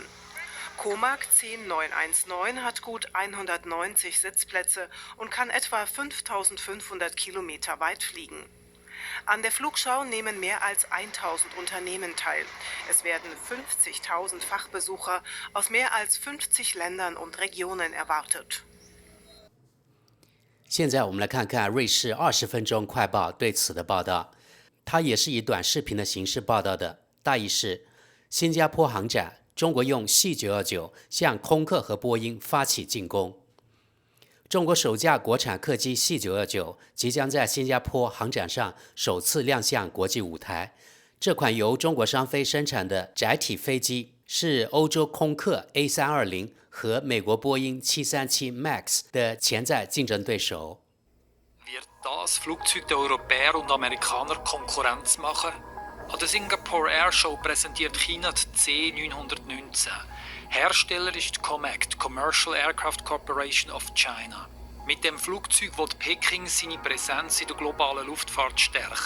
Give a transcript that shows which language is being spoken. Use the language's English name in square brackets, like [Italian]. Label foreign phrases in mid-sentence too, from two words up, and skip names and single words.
[German] Comac C919 hat gut 190 Sitzplätze und kann etwa 5500 Kilometer weit fliegen. An der Flugschau nehmen mehr als 1000 Unternehmen teil. Es werden 50.000 Fachbesucher aus mehr als 50 Ländern und Regionen erwartet. [Chinese] 现在我们来看看瑞士20分钟快报对此的报道，它也是以短视频的形式报道的，大意是新加坡航展，中国用 C919 向空客和波音发起进攻。中国首架国产客机 C919 即将在新加坡航展上首次亮相国际舞台。这款由中国商飞生产的载体飞机是欧洲空客 A320 和美国波音737 MAX 的潜在竞争对手。 [German] Wird das Flugzeug der Europäer und Amerikaner Konkurrenz machen? An der Singapore Airshow präsentiert China die C919. Hersteller ist COMAC, die Commercial Aircraft Corporation of China. Mit dem Flugzeug will Peking seine Präsenz in der globalen Luftfahrt stärken.